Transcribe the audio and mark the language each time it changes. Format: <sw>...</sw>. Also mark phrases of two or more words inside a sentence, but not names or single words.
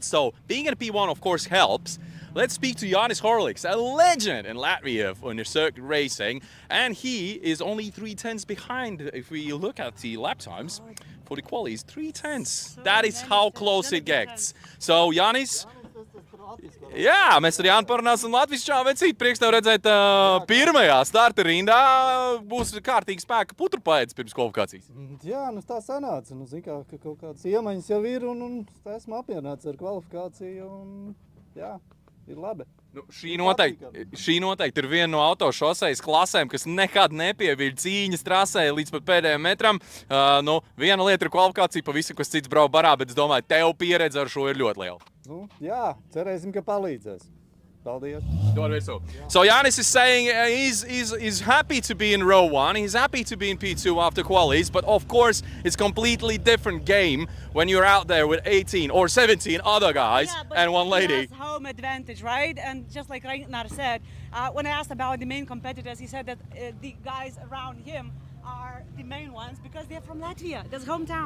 <en>So being in a P1, of course, helps. Let's speak to Jānis Horliks, a legend in Latvia on the circuit racing. And he is only 3/10 behind if we look at the lap times. For the qualies, 3/10. That is how close it gets. So,</en> <lv>Jānis, jā, mēs ar Jānu parunāsim latviski, vecīt, prieks tev redzēt pirmajā starta rindā. Būs kārtīgi spēka puturpaēdis pirms kvalifikācijas. Jā, nu tā sanāca. Nu, zin kā, ka kaut kādas iemaņas jau ir un esmu apmierināts ar kvalifikāciju un jā, ir labi. Nu, šī noteikti ir viena no autošosejas klasēm, kas nekad nepieviļ cīņas trasē līdz pat pēdējiem metram. Nu, viena lieta ir kvalifikācija, pavisam kas cits brauc barā, bet es domāju, tev pieredze ar šo ir ļoti liela. Nu, jā, cerēsim, ka palīdzēs. Paldies.</lv> <en>So Jānis is saying he's happy to be in row 1, he's happy to be in P2 after qualies, but of course it's completely different game when you're out there with 18 or 17 other guys and one lady. He has home advantage, right? And just like Ragnar said, when I asked about the main competitors, he said that the guys around him are the main ones because they're from Latvia, that's hometown.</en>